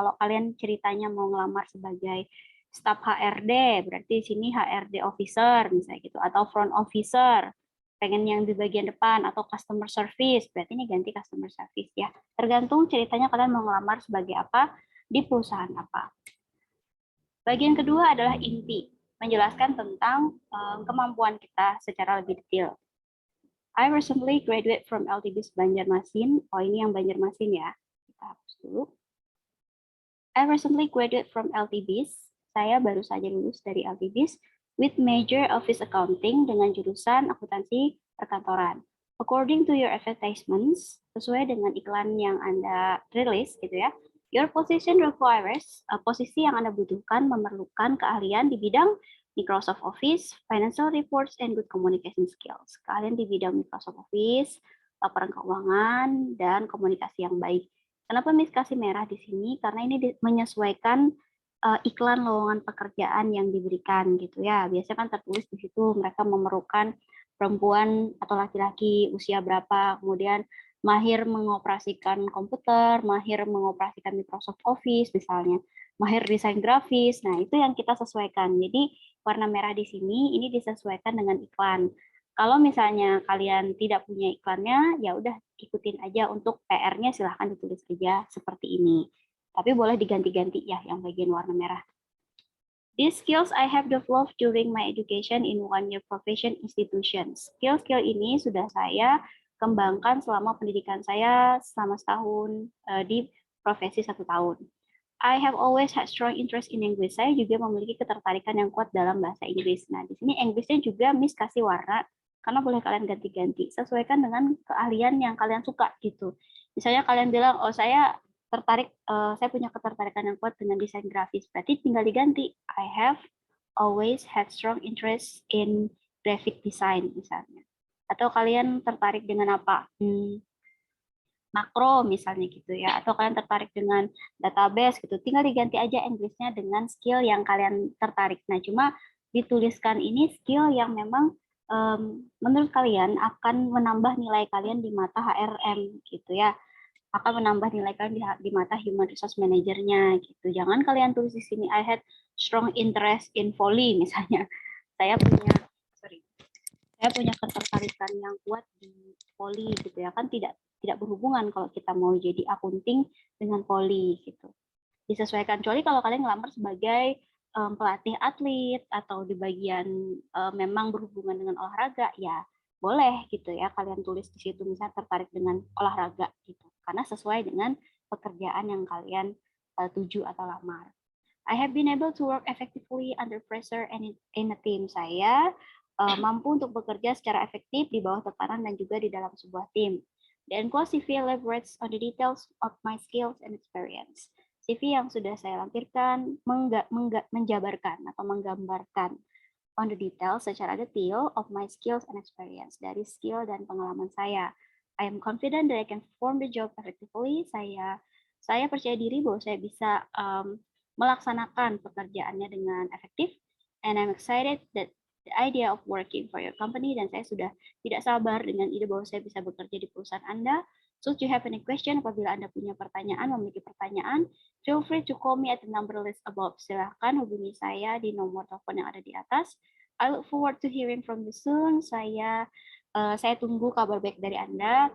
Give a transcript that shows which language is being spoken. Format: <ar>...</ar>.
<id>Kalau kalian ceritanya mau ngelamar sebagai staf HRD, berarti di sini HRD officer misalnya gitu, atau front officer, pengen yang di bagian depan, atau customer service, berarti ini ganti customer service ya. Tergantung ceritanya kalian mau ngelamar sebagai apa, di perusahaan apa. Bagian kedua adalah inti, menjelaskan tentang kemampuan kita secara lebih detail.</id> <en>I recently graduated from LTBIS Banjarmasin.</en> <id>Oh, ini yang Banjarmasin ya. Kita hapus dulu.</id> <en>I recently graduated from LTBIS.</en> <id>Saya baru saja lulus dari LTBIS</id> <en>with major office accounting</en> <id>dengan jurusan akuntansi perkantoran.</id> <en>According to your advertisements,</en> <id>sesuai dengan iklan yang Anda rilis gitu ya,</id> <en>your position requires,</en> <id>posisi yang Anda butuhkan memerlukan keahlian di bidang Microsoft Office,</id> <en>Financial Reports, and Good Communication Skills.</en> <id>Kalian di bidang Microsoft Office, laporan keuangan, dan komunikasi yang baik. Kenapa Miss kasih merah di sini? Karena ini menyesuaikan iklan lowongan pekerjaan yang diberikan gitu ya. Biasanya kan tertulis di situ mereka memerlukan perempuan atau laki-laki usia berapa, kemudian mahir mengoperasikan komputer, mahir mengoperasikan Microsoft Office misalnya, mahir desain grafis. Nah, itu yang kita sesuaikan. Jadi warna merah di sini ini disesuaikan dengan iklan. Kalau misalnya kalian tidak punya iklannya, ya udah ikutin aja untuk PR-nya silahkan ditulis aja seperti ini. Tapi boleh diganti-ganti ya yang bagian warna merah.</id> <en>These skills I have developed during my education in one-year profession institutions.</en> <id>Skill-skill ini sudah saya kembangkan selama pendidikan saya selama setahun di profesi 1 tahun.</id> <en>I have always had strong interest in English.</en> <id>Saya juga memiliki ketertarikan yang kuat dalam bahasa Inggris. Nah, di sini Inggrisnya juga Miss kasih warna, karena boleh kalian ganti-ganti. Sesuaikan dengan keahlian yang kalian suka gitu. Misalnya kalian bilang, oh saya tertarik, saya punya ketertarikan yang kuat dengan desain grafis. Berarti tinggal diganti,</id> <en>I have always had strong interest in graphic design misalnya.</en> <id>Atau kalian tertarik dengan apa? Makro misalnya gitu ya, atau kalian tertarik dengan database gitu, tinggal diganti aja Inggrisnya dengan skill yang kalian tertarik. Nah, cuma dituliskan ini skill yang memang menurut kalian akan menambah nilai kalian di mata HRM gitu ya, akan menambah nilai kalian di mata human resource manager-nya gitu. Jangan kalian tulis di sini</id> <en>I had strong interest in volley</en> <id>misalnya. Saya punya saya punya ketertarikan yang kuat di poli gitu ya, kan tidak berhubungan kalau kita mau jadi akunting dengan poli gitu. Disesuaikan, kecuali kalau kalian ngelamar sebagai pelatih atlet atau di bagian memang berhubungan dengan olahraga, ya boleh gitu ya kalian tulis di situ misalnya tertarik dengan olahraga gitu, karena sesuai dengan pekerjaan yang kalian tuju atau lamar.</id> <en>I have been able to work effectively under pressure and in a team.</en> <id>Saya mampu untuk bekerja secara efektif di bawah tekanan dan juga di dalam sebuah tim.</id> <en>The enclosed CV elaborates on the details of my skills and experience.</en> <id>CV yang sudah saya lampirkan menjabarkan atau menggambarkan</id> <en>on the details</en> <id>secara detail</id> <en>of my skills and experience,</en> <id>dari skill dan pengalaman saya.</id> <en>I am confident that I can perform the job effectively.</en> <id>Saya percaya diri bahwa saya bisa melaksanakan pekerjaannya dengan efektif,</id> <en>and I'm excited that the idea of working for your company,</en> <id>dan saya sudah tidak sabar dengan ide bahwa saya bisa bekerja di perusahaan Anda.</id> <en>So, if you have any question,</en> <id>apabila Anda punya pertanyaan, memiliki pertanyaan,</id> <en>feel free to call me at the number list above.</en> <id>Silahkan hubungi saya di nomor telepon yang ada di atas.</id> <en>I look forward to hearing from you soon.</en> <id>Saya tunggu kabar baik dari Anda.</id>